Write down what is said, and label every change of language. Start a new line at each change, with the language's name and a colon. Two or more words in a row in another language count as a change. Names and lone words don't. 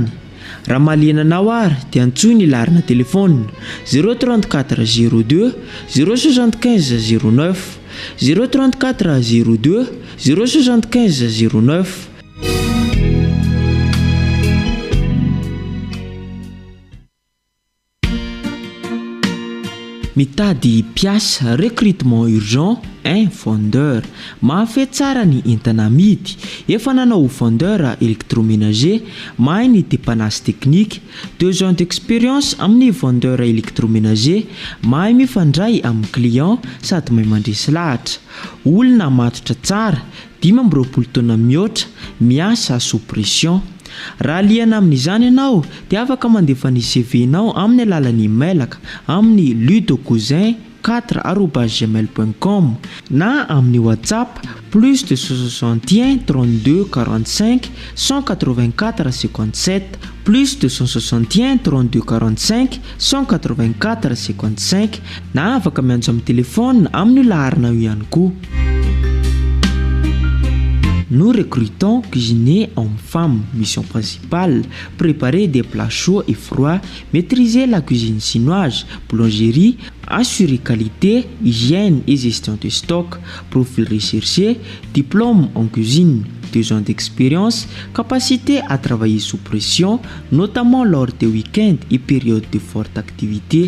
Malagasy: Raha mahaliana anao ary dia antsoy ny larina telefônina 034 02 075 09 034 02 075 09. Mitady piasa
French: recrutement urgent un vendeur.
Malagasy: Mahafehy tsara ny entana amidy. Efa nanao
French: vendeur électroménager,
Malagasy: mahay ny
French: dépannage technique, 2 ans d'expérience
Malagasy: amin'ny
French: vendeur électroménager,
Malagasy: mahay mifandray amin'ny client sady mahay mandresy lahatra. Olona matotra tsara, 25 taona mihoatra, miasa
French: sous pression.
Malagasy: Raha liana amin'izany ianao dia afaka mandefa ny CV-nao amin'ny alalan'ny mailaka amin'ny ludocousin4@gmail.com na amin'ny WhatsApp
French: plus de
Malagasy: 61 32 45 184 57
French: plus de
Malagasy: 161 32 45 184 55 na afaka miantso amin'ny telefônina amin'ny laharina io ihany koa.
French: Nous recrutons cuisiniers hommes-femmes. Mission principale, préparer des plats chauds et froids, maîtriser la cuisine chinoise, boulangerie, assurer qualité, hygiène et gestion de stock, profil recherché, diplôme en cuisine, 2 ans d'expérience, capacité à travailler sous pression, notamment lors des week-ends et périodes de forte activité.